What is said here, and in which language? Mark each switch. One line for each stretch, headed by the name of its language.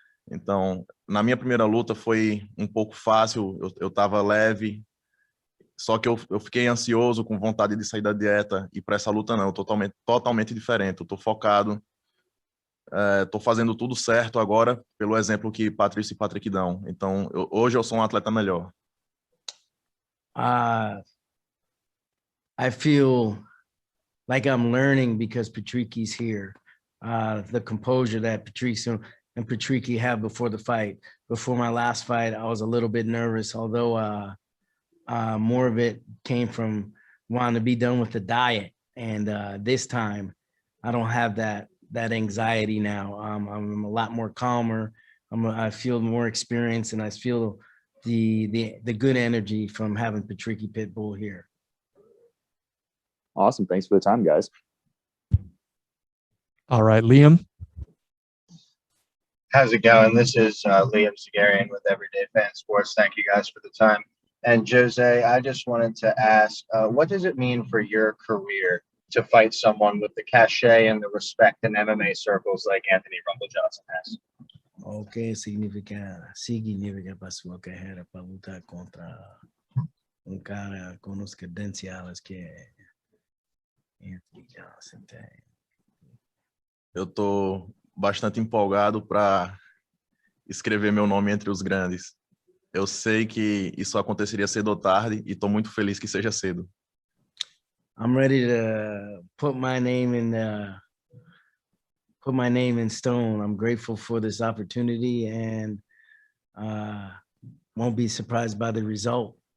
Portuguese: Então, na minha primeira luta foi um pouco fácil, eu estava leve, só que eu fiquei ansioso, com vontade de sair da dieta, e para essa luta não, totalmente diferente. Eu estou focado, estou fazendo tudo certo agora, pelo exemplo que Patrício e Patrick dão. Então, hoje eu sou um atleta melhor.
English: I feel like I'm learning because Patricky's here. The composure that Patricio and Patricky have before the fight. Before my last fight, I was a little bit nervous, although more of it came from wanting to be done with the diet. And this time, I don't have that anxiety now. I'm a lot more calmer. I feel more experienced, and I feel the good energy from having Patricky Pitbull here. Awesome. Thanks for the time, guys. All right, Liam. How's it going? This is Liam Zagarian with Everyday Fan Sports. Thank you guys for the time. And Jose, I just wanted to ask, what does it mean for your career to fight someone with the cachet and the respect in MMA circles like Anthony Rumble Johnson has? O que significa para sua carreira para lutar contra cara com os credenciais que Anthony Johnson tem? Eu estou bastante empolgado para escrever meu nome entre os grandes. Eu sei que isso aconteceria cedo ou tarde e estou muito feliz que seja cedo. I'm ready to put my name in stone. I'm grateful for this opportunity and won't be surprised by the result.